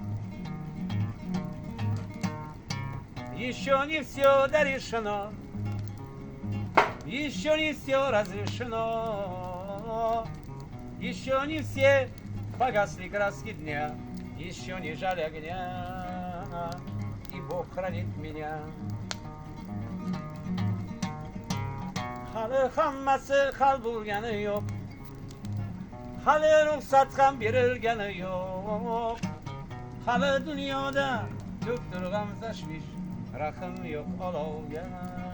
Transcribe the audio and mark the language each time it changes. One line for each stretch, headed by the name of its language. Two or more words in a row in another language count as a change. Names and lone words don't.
Russian: Еще не все дорешено, еще не все разрешено, еще не все погасли краски дня, еще не жаль огня, и Бог хранит меня.
Uzbek: Hali hammasi hal bo'lgani yo'q, hali ruxsat ham berilgani yo'q. Hali dunyoda ko'pdir g'am tashvish, rahim yo'q olovgana.